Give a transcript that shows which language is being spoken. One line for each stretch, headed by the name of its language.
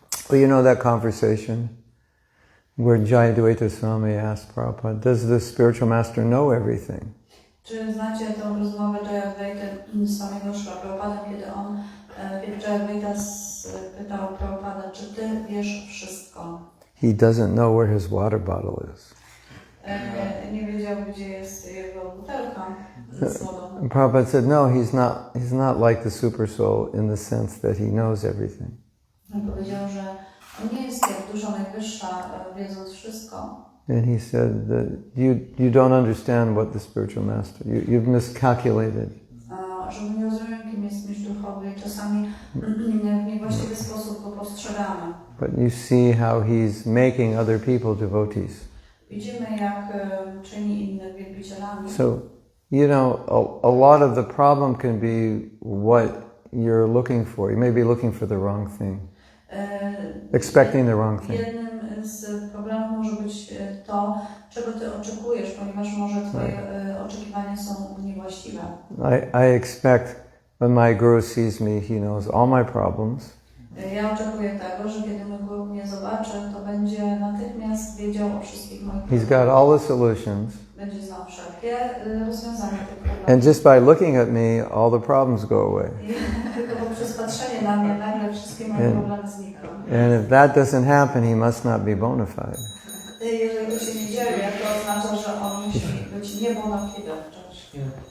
English: Well, you know that conversation where Jayadvaita Swami asked Prabhupada, does the spiritual master know everything?
Polish: Czy znacie tą rozmowę Jayadvaity z samego Szla Prabhupada, kiedy Jayadvaita spytał Prabhupada, czy ty wiesz wszystko?
English: He doesn't know where his water bottle is.
Polish: Nie wiedział, gdzie jest jego butelka z wodą.
English: And Prabhupada said, no, he's not like the super soul in the sense that he knows everything.
Polish: Powiedział, że on nie jest jak dusza najwyższa, wiedząc wszystko.
English: And he said that you don't understand what the spiritual master, you've miscalculated.
Polish: Że my nie rozumiemy, kim jest mistrz duchowy i czasami w niewłaściwy sposób go postrzegamy.
English: But you see how he's making other people devotees.
Polish: Widzimy, jak czyni innych wielbicielami.
English: So, you know, a lot of the problem can be what you're looking for. You may be looking for the wrong thing. Expecting the wrong thing.
Polish: Jednym z problemów może być to, czego ty oczekujesz, ponieważ może twoje oczekiwania są niewłaściwe.
English: I expect when my guru sees me, he knows all my problems.
Polish: Ja oczekuję tego, że kiedy mój guru mnie zobaczy, to będzie natychmiast wiedział o wszystkich moich problemach.
English: He's got all the solutions.
Polish: Będzie znał wszelkie rozwiązania tych problemów.
English: And just by looking at me, all the problems go away.
Polish: Tylko poprzez patrzenie na mnie, nagle wszystkie moje problemy znikną.
English: And if that doesn't happen, he must not be bona fide.
Polish: Jeżeli to się nie dzieje, to oznacza, że on musi być nie bona fide wciąż.